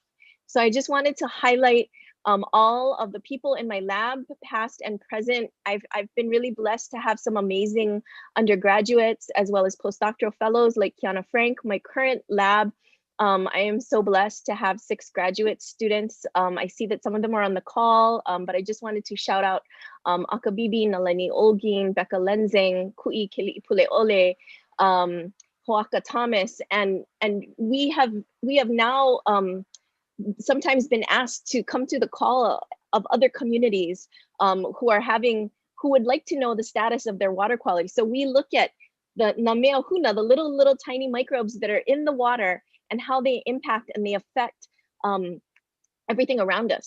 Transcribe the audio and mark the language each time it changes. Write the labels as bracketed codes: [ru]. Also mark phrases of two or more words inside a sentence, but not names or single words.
[en] So I just wanted to highlight all of the people in my lab, past and present. I've been really blessed to have some amazing undergraduates as well as postdoctoral fellows like Kiana Frank. My current lab, I am so blessed to have 6 graduate students. I see that some of them are on the call, but I just wanted to shout out Akabibi, Nalani Olgin, Becca Lenzing, Kui Kili'ipule Ole, Hoaka Thomas, and we have now sometimes been asked to come to the call of other communities who would like to know the status of their water quality. So we look at the [haw] namea huna, [en] the little tiny microbes that are in the water, and how they impact and they affect everything around us.